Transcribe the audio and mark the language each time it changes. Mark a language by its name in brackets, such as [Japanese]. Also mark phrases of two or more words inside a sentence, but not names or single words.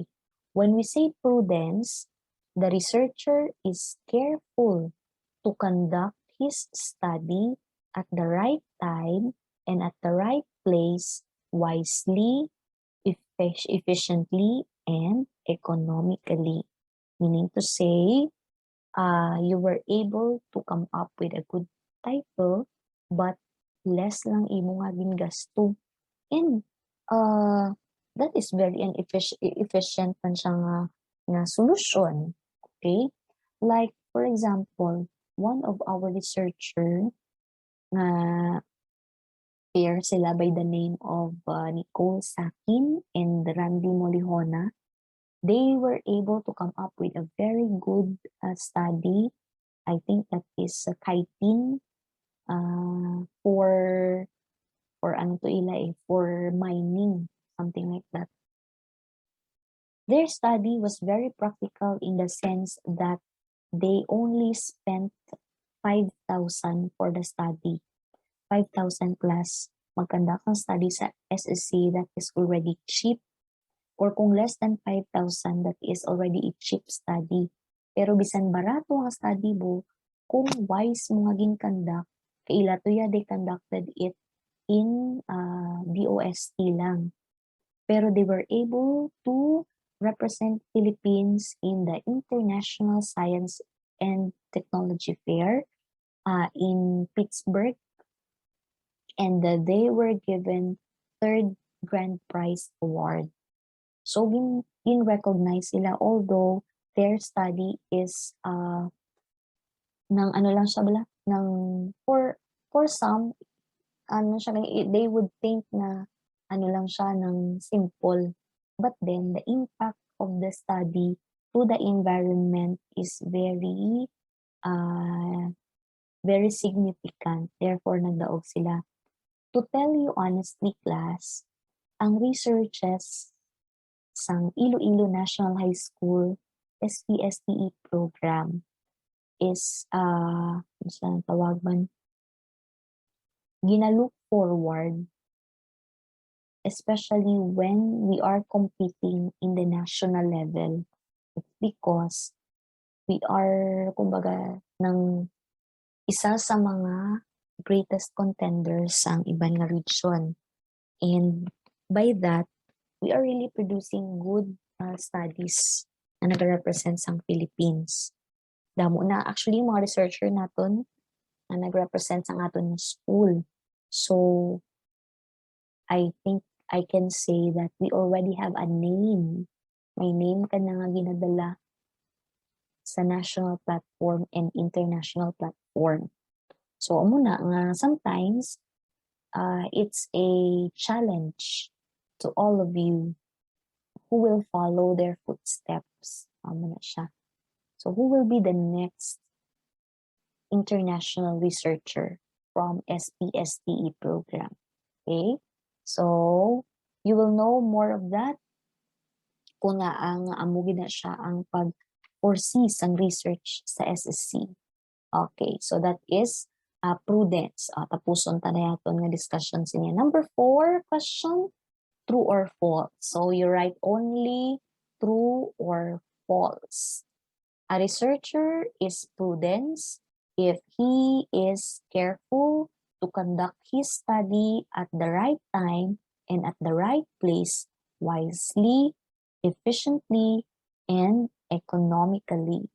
[English] When we say prudence, the researcher is careful to conduct his study at the right time and at the right place wisely, efficiently, and economically. Meaning to say, you were able to come up with a good title, but less [Hiligaynon] lang imo nga gingasto. [English] And that is very efficient [Hiligaynon] man siya nga [English] solution. Okay? Like, for example, one of our researcher nga pair sila by the name of Nicole Sakin and Randy Molihona. They were able to come up with a very good study. I think that is chitin for [Hiligaynon] ano to ila [English] for mining, something like that. Their study was very practical in the sense that they only spent 5,000 for the study. 5,000 plus [Hiligaynon] mag-conduct ng study sa SSC [English] that is already cheap, or kung less than 5,000 that is already a cheap study. [Hiligaynon] Pero bisan barato ang study mo, kung wise mo nga gin-conduct, kaila to ya [English] they conducted it in DOST [Hiligaynon] lang. [English] Pero they were able to represent Philippines in the International Science and Technology Fair in Pittsburgh, and they were given third grand prize award. [Hiligaynon] So gin-recognize sila, [English] although their study is [Hiligaynon] ng ano lang siya bala, ng for some ano siya, [English] they would think [Hiligaynon] na ano lang siya ng simple. [English] But then, the impact of the study to the environment is very significant. Therefore, [Hiligaynon] nagdaog sila. [English] To tell you honestly, class, ang researches sang Iloilo National High School SPSTE program is, [Hiligaynon] saan tawag man, [English] ginalook forward, especially when we are competing in the national level. It's because we are, [Hiligaynon] kumbaga, ng isa sa mga [English] greatest contenders [Hiligaynon] ang iban nga region. [English] And by that, we are really producing good studies [Hiligaynon] na nag-represent sa [English] Philippines. [Hiligaynon] Damo na actually mga researcher naton na nag-represent sa aton ng school. [English] So, I think I can say that we already have a name. [Hiligaynon] May name ka na nga ginadala sa [English] national platform and international platform. So, [Hiligaynon] amo na nga [English] sometimes, it's a challenge to all of you who will follow their footsteps. [Hiligaynon] Amo na siya. [English] So, who will be the next international researcher from SPSTE program? Okay? So, you will know more of that [Hiligaynon] kung nga ang amugi na siya ang pag-foresee sang research sa SSC. [English] Okay, so that is prudence. [Hiligaynon] Tapuson ta na yaton nga discussion sa niya. [English] Number 4 question, true or false? So you write only true or false. A researcher is prudence if he is careful to conduct his study at the right time and at the right place, wisely, efficiently, and economically.